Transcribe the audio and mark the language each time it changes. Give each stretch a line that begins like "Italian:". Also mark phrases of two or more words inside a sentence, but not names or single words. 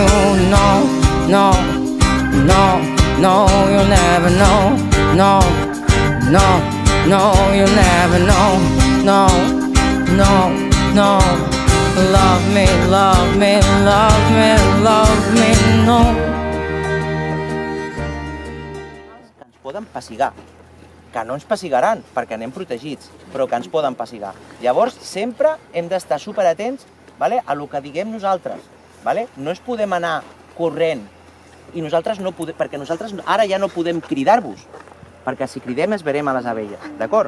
English: No, no, no, no, you'll never know. No, no, no, you'll never know. No, no, no. Love me, love me, love me, love me, no.
Catalan: Que ens poden pessigar, que no ens pessigaran perquè anem protegits, però que ens poden pessigar. Llavors, sempre hem d'estar superatents, vale, a lo que diguem nosaltres. Vale? No ens podem anar corrent i nosaltres no podem, perquè nosaltres ara ja no podem cridar-vos, perquè si cridem es verem a les abelles, d'acord?